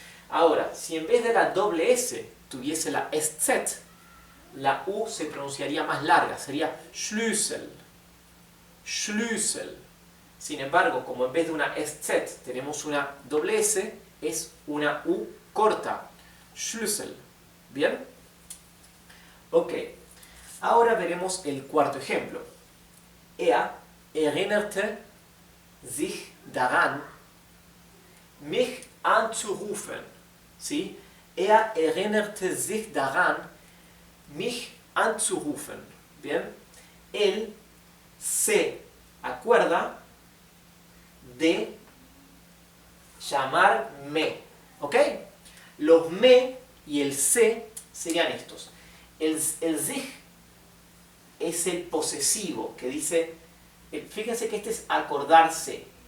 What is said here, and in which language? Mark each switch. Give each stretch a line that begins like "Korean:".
Spanish: Ahora, si en vez de la doble S tuviese la SZ, la U se pronunciaría más larga, sería Schlüssel. Schlüssel. Sin embargo, como en vez de una SZ tenemos una doble S, es una U corta. Schlüssel. ¿Bien? Ok. Ahora veremos el cuarto ejemplo.
German: Er erinnerte sich daran, mich anzurufen.
Spanish: ¿Sí?
German: Er erinnerte sich daran, mich anzurufen.
Spanish: ¿Bien? Él se acuerda de llamarme. ¿Ok? Los me y el se serían estos. El sich es el posesivo que dice, fíjense que este es acordarse.